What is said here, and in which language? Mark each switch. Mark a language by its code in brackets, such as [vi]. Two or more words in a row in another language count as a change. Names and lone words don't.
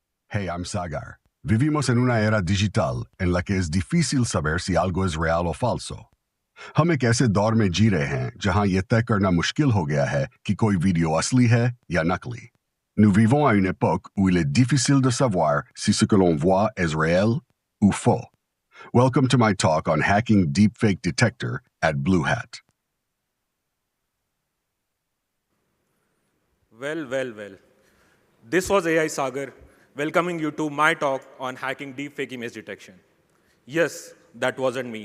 [en] Hey, I'm Sagar. [es] Vivimos en una era digital en la que es difícil saber si algo es real o falso. [hi] हम एक ऐसे दौर में जी रहे हैं जहां यह तय करना मुश्किल हो गया है कि कोई वीडियो असली है या नकली. [fr] Nous vivons à une époque où il est difficile de savoir si ce que l'on voit est réel ou faux. [en] Welcome to my talk on hacking deepfake detector at BlueHat. Well. This was AI Sagar welcoming you to my talk on hacking deepfake image detection. Yes, that wasn't me.